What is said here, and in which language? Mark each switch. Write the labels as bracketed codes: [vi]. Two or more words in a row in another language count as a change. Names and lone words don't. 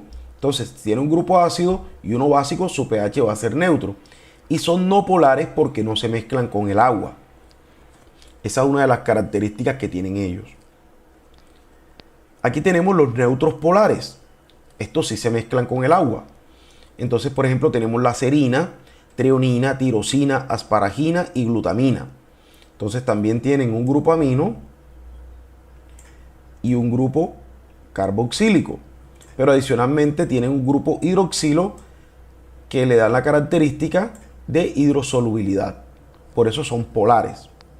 [es] Entonces, si tiene un grupo ácido y uno básico, su pH va a ser neutro. Y son no polares porque no se mezclan con el agua. Esa es una de las características que tienen ellos. Aquí tenemos los neutros polares. Estos sí se mezclan con el agua. Entonces, por ejemplo, tenemos la serina, treonina, tirosina, asparagina y glutamina. Entonces también tienen un grupo amino y un grupo carboxílico. Pero adicionalmente tienen un grupo hidroxilo que le da la característica de hidrosolubilidad. Por eso son polares.